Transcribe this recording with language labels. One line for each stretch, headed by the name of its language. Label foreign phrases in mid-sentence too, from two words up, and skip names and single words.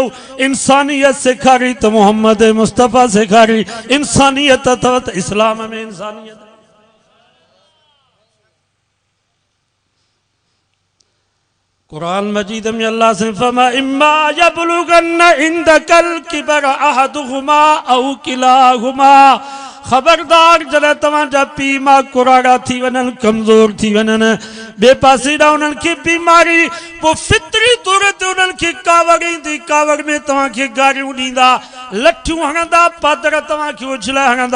Sindhi: इंसानियत सेखारी त मोहम्मद मुस्तफ़ा सेखारी, इंसानियत अथव त इस्लाम में इंसानियत। कुरान मजीद में अल्लाह से फरमा
Arabic: إما يبلغن عندك الكبر أحدهما أو كلاهما,
Sindhi: खबरदार जॾहिं तव्हांजा पीउ मां कुराड़ा थी वञनि, कमज़ोर थी वञनि, ॿिए पासे ॾांहुं उन्हनि खे बीमारी, पोइ फितरी तौर ते उन्हनि खे कावड़ ईंदी, कावड़ में तव्हांखे गारियूं ॾींदा, लठियूं हणंदा, पादर तव्हांखे उछलाए हणंदा।